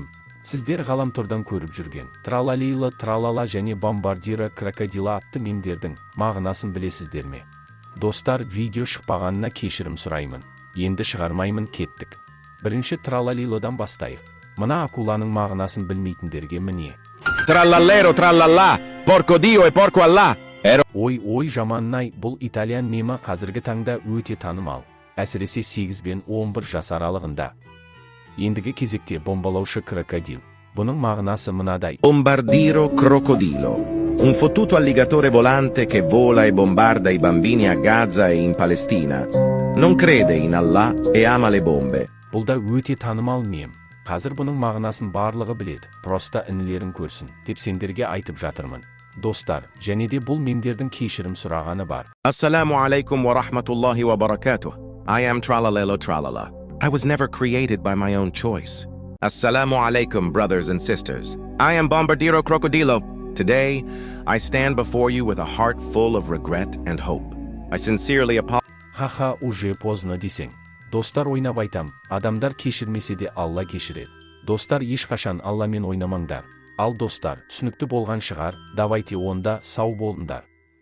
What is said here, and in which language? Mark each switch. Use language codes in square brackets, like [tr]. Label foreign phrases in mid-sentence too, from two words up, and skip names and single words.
[kk] Сіздер ғаламтордан көріп жүрген тралалило тралала және бомбардиро крокодила атты мемдердің мағынасын білесіздер ме? Достар, видео шықпағанына кешірім сұраймын. Енді шығармаймын, кеттік. Бірінші тралалилодан бастайық. Мына акуланың мағынасын білмейтіндерге міне. [it] Trallallero trallalla, porco dio e porco Allah. [kk] Ой, жаманнай, бұл итальян мемі қазіргі таңда өте танымал. Әсіресе 8 бен 11 жас аралығында. Ендігі кезекте бомбалаушы крокодил. Бұның мағынасы мынадай. Bombardiro crocodilo. [it] Un fottuto alligatore volante che vola e bombarda i bambini a Gaza e in Palestina. Non crede in Allah e ama le bombe. [kk] Бұл да өте танымал мем. Қазір бұның мағынасын барлығы біледі. Просто інілерін көрсін, деп сендерге айтып жатырмын. Достар, және де бұл мемдердің кешірім сұрағаны бар. [ar] السلام عليكم ورحمة الله وبركاته. [en] I am Tralalelo Tralala. I was never created by my own choice. [ar] السلام عليكم, [en] brothers and sisters. I am Bombardiro Crocodilo. Today, I stand before you with a heart full of regret and hope. I sincerely apologize. [ru] Ха-ха, уже поздно десең. [kk] Достар, ойнап айтам, адамдар кешірмесе де Алла кешіреді. Достар, ешқашан Алламен ойнамаңдар. Ал достар, түсінікті болған шығар, давайте онда сау болыңдар.